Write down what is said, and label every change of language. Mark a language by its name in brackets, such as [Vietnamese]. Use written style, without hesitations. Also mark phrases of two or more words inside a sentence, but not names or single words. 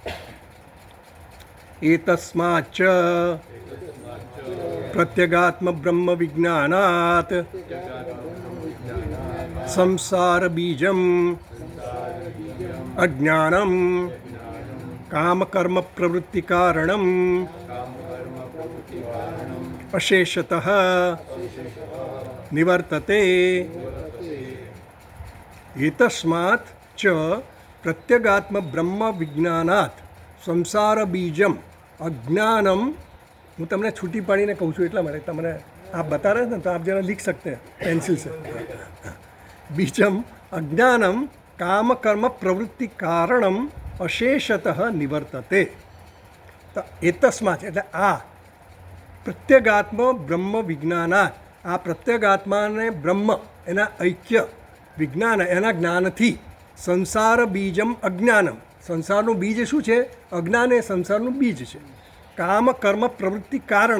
[Sanskrit] એતસ્માચ્ચ પ્રત્યગાત્મ બ્રહ્મ વિજ્ઞાનાત સંસાર બીજમ અજ્ઞાનમ કામકર્મ પ્રવૃત્તિ કારણમ અશેષતઃ નિવર્તતે. એતસ્માત ચ प्रत्यगात्म ब्रह्म विज्ञानात् संसार बीजम अज्ञानम. [Gujarati] હું તમને છૂટી પાડીને કહું છું એટલા માટે. [Hindi] તમને आप बता रहे हैं ना, तो आप जरा लिख सकते हैं पेंसिल से. [Sanskrit] बीजम अज्ञानम काम कर्म प्रवृत्ति कारणम अशेषतः निवर्तते. [Gujarati] तो एतस्मात् એટલે આ [Sanskrit] પ્રત્યેગાત્મ બ્રહ્મ વિજ્ઞાનાત. [Gujarati] આ પ્રત્યેગાત્માને બ્રહ્મ એના ઐક્ય, વિજ્ઞાન એના જ્ઞાનથી, [Sanskrit] સંસાર બીજમ અજ્ઞાનમ. [Gujarati] સંસારનું બીજ શું છે? અજ્ઞાન એ સંસારનું બીજ છે. [Sanskrit] કામ કર્મ પ્રવૃત્તિ કારણમ.